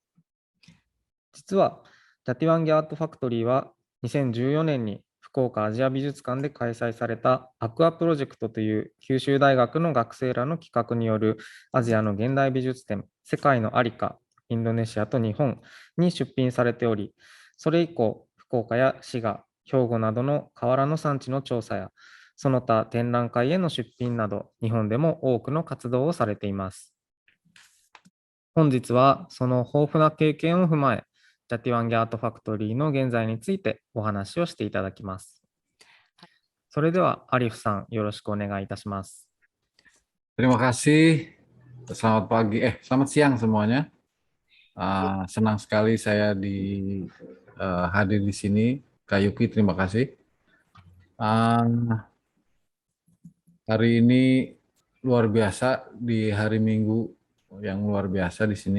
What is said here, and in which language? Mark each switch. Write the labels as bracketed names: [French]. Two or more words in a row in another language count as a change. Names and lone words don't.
[Japanese] 実は、ジャティワンギアートファクトリーは2014年に福岡アジア美術館で開催されたアクアプロジェクトという九州大学の学生らの企画によるアジアの現代美術展、世界のありか、インドネシアと日本に出品されており、それ以降、福岡や滋賀、兵庫などの瓦の産地の調査や、その他展覧会への出品など、日本でも多くの活動をされています。本日はその豊富な経験を踏まえ、ジャティワンギアートファクトリーの現在についてお話をしていただきます。それでは、アリフさん、よろしくお願いいたします。 [Indonesian] Terima kasih. Selamat pagi, selamat siang semuanya. Senang sekali saya hadir di sini. Kak Yuki, terima kasih. Uh, Hari ini luar biasa di hari Minggu yang luar biasa di sini.